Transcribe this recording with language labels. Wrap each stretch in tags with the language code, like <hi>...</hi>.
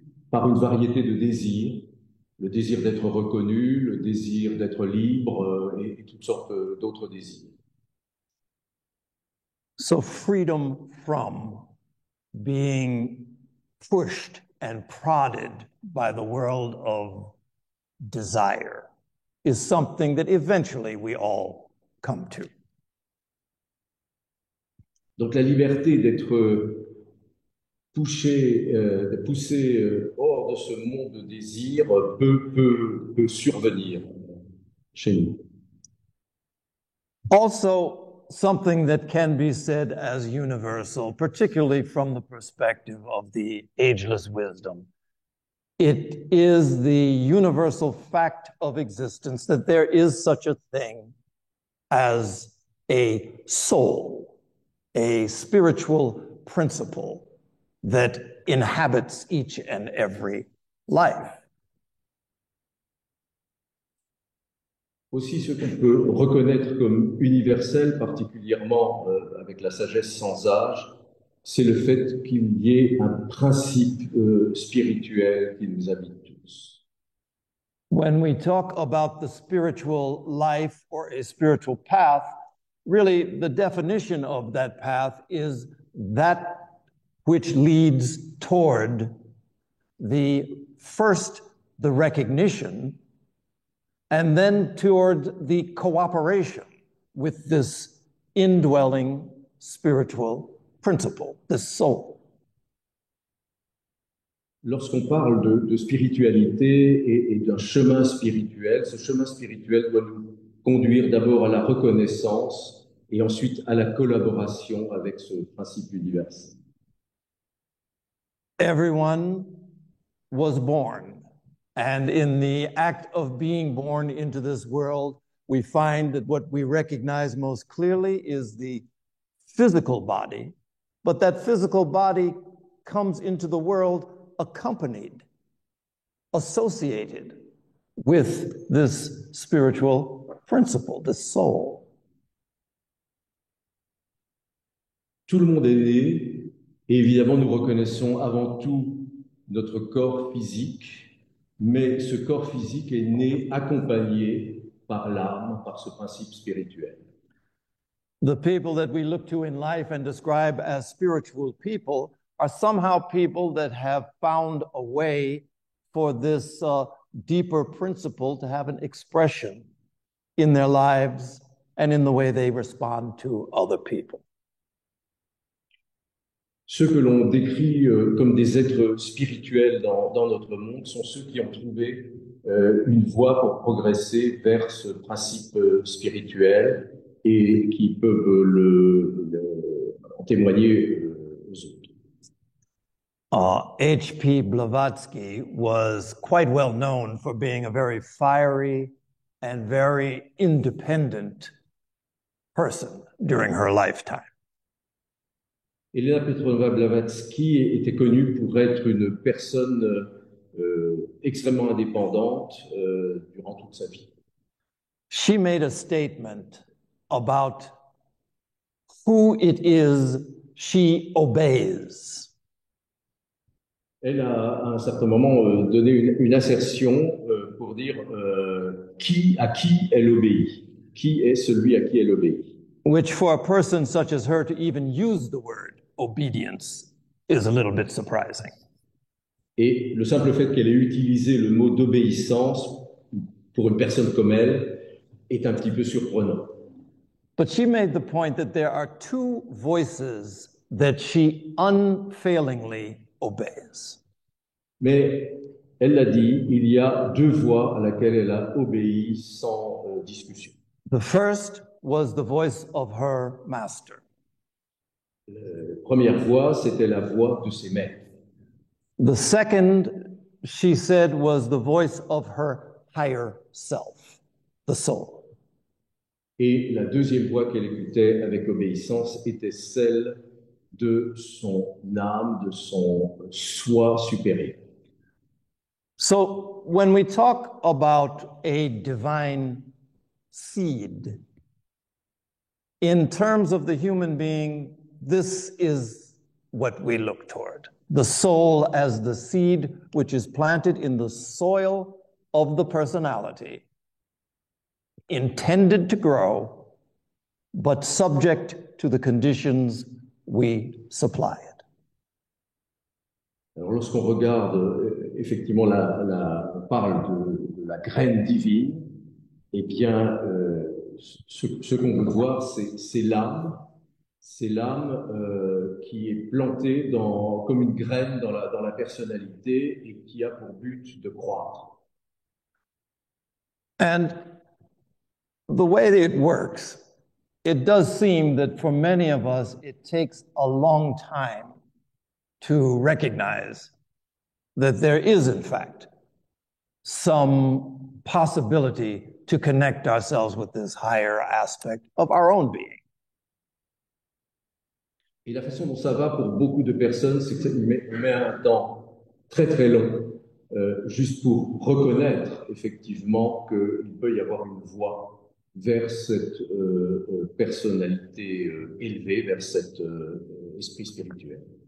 <fr>par une variété de désirs, le désir d'être reconnu, le désir d'être libre et toutes sortes d'autres désirs.</fr> <en>So freedom from being pushed and prodded by the world of desire is something that eventually we all come to.</en> <fr>Donc la liberté d'être poussé hors de ce monde de désir peut survenir chez nous.</fr> <en>Also, something that can be said as universal, particularly from the perspective of the ageless wisdom. It is the universal fact of existence that there is such a thing as a soul, a spiritual principle that inhabits each and every life.</en> <fr>Aussi, ce qu'on peut reconnaître comme universel, particulièrement avec la sagesse sans âge, c'est le fait qu'il y ait un principe spirituel qui nous habite tous.</fr> <en>When we talk about the spiritual life or a spiritual path, really the definition of that path is that which leads toward the recognition, and then toward the cooperation with this indwelling spiritual principle, this soul.</en> <fr>Lorsqu'on parle de spiritualité et d'un chemin spirituel, ce chemin spirituel doit nous conduire d'abord à la reconnaissance et ensuite à la collaboration avec ce principe universel.</fr> <en>Everyone was born, and in the act of being born into this world, we find that what we recognize most clearly is the physical body, but that physical body comes into the world accompanied, associated with this spiritual principle, this soul.</en> <fr>Tout le monde est né, et évidemment nous reconnaissons avant tout notre corps physique, mais ce corps physique est né accompagné par l'âme, par ce principe spirituel.</fr> <en>The people that we look to in life and describe as spiritual people are somehow people that have found a way for this deeper principle to have an expression in their lives and in the way they respond to other people.</en> <fr>Ceux que l'on décrit comme des êtres spirituels dans notre monde sont ceux qui ont trouvé une voie pour progresser vers ce principe spirituel et qui peuvent en témoigner aux autres.</fr> <en>H.P. Blavatsky was quite well known for being a very fiery and very independent person during her lifetime.</en> <fr>Elena Petrovna Blavatsky était connue pour être une personne extrêmement indépendante durant toute sa vie.</fr> <en>She made a statement about who it is she obeys.</en> <fr>Elle a à un certain moment donné une assertion pour dire à qui elle obéit, qui est celui à qui elle obéit.</fr> <en>Which for a person such as her to even use the word obedience is a little bit surprising.</en> <fr>Et le simple fait qu'elle ait utilisé le mot d'obéissance pour une personne comme elle est un petit peu surprenant.</fr> <en>But she made the point that there are two voices that she unfailingly obeys.</en> <fr>Mais elle l'a dit, il y a deux voix à laquelle elle a obéi sans discussion.</fr> <en>The first was the voice of her master.</en> <fr>La première voix, c'était la voix de ses maîtres.</fr> <en>The second, she said, was the voice of her higher self, the soul.</en> <fr>Et la deuxième voix qu'elle écoutait avec obéissance était celle de son âme, de son soi supérieur.</fr> <en>So when we talk about a divine seed, in terms of the human being, this is what we look toward. the soul as the seed which is planted in the soil of the personality, intended to grow, but subject to the conditions we supply it.</en> <fr>Alors, lorsqu'on regarde, effectivement, on parle de la graine divine, eh bien, ce qu'on veut voir, c'est l'âme. C'est l'âme qui est plantée comme une graine dans la personnalité et qui a pour but de croître.</fr> <en>And the way that it works, it does seem that for many of us, it takes a long time to recognize that there is, in fact, some possibility to connect ourselves with this higher aspect of our own being.</en> <fr>Et la façon dont ça va pour beaucoup de personnes, c'est qu'on met un temps très très long juste pour reconnaître effectivement qu'il peut y avoir une voie vers cette personnalité élevée, vers cet esprit spirituel.</fr>